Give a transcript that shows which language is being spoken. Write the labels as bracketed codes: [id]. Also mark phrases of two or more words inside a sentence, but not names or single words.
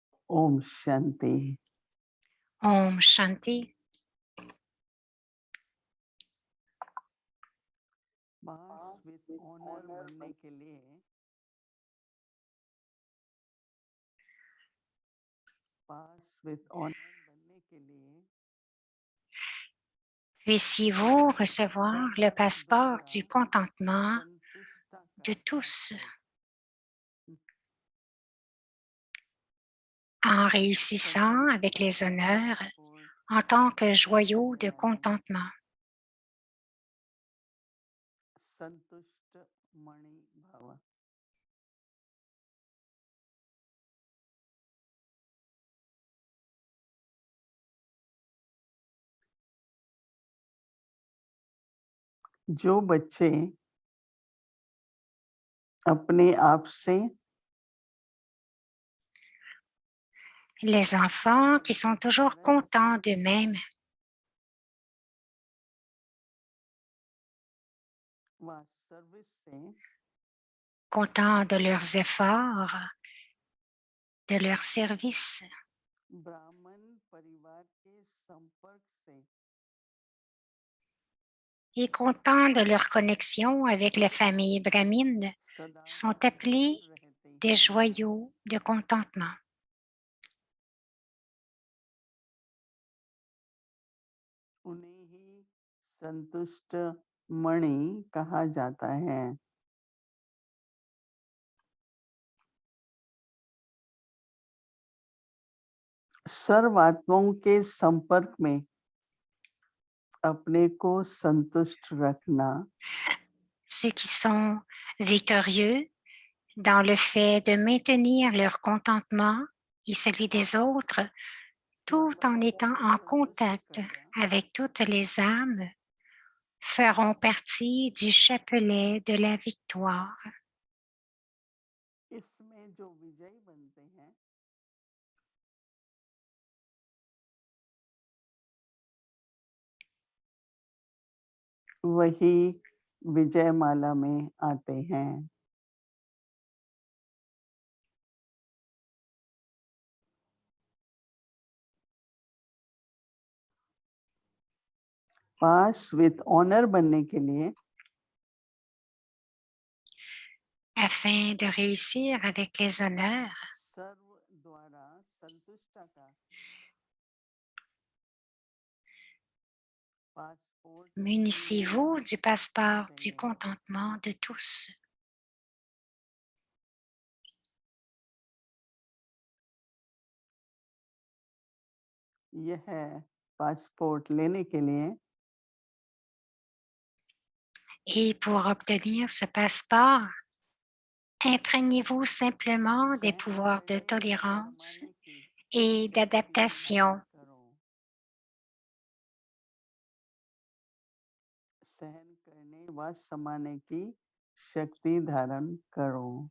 [hi] ओम शांति। ओम शांति. [en] pass with honour [hi] बनने के लिए [fr] Puissiez-vous recevoir le passeport du contentement de tous en réussissant avec les honneurs en tant que joyau de contentement. [hi] संतुष्ट मणि भव। जो बच्चे अपने आप से [fr] Les enfants qui sont toujours contents d'eux-mêmes, [hi] व सर्विस से [fr] contents de leurs efforts, de leur service, [hi] ब्राह्मण परिवार के संपर्क से [fr] et contents de leur connexion avec les familles brahmines [hi] सदा [fr] sont appelés [hi] जुड़े रहते [fr] des [hi] हैं। [fr] joyaux de contentement. [hi] उन्हें ही संतुष्ट मणि कहा जाता है। सर्व आत्माओं के संपर्क में अपने को संतुष्ट रखना [fr] Ceux qui sont victorieux dans le fait de maintenir leur contentement et celui des autres, tout en étant en contact avec toutes les âmes, feront partie du chapelet de la victoire. [hi] इसमें जो विजयी बनते हैं वही विजयमाला में आते हैं। [en] pass with honour [hi] बनने के लिए [fr] Afin de réussir avec les honneurs, [hi] सर्व द्वारा संतुष्टा का पासपोर्ट [fr] munissez-vous du passeport du contentement de tous. [hi] यह पासपोर्ट लेने के लिए [fr] Et pour obtenir ce passeport, imprégnez-vous simplement des [hi] सहन [fr] pouvoirs de [hi] करने व [fr] tolérance [hi] समाने की [fr] et [hi] शक्ति [fr] d'adaptation. [hi] धारण करो। सहन करने व समाने की शक्ति धारण करो।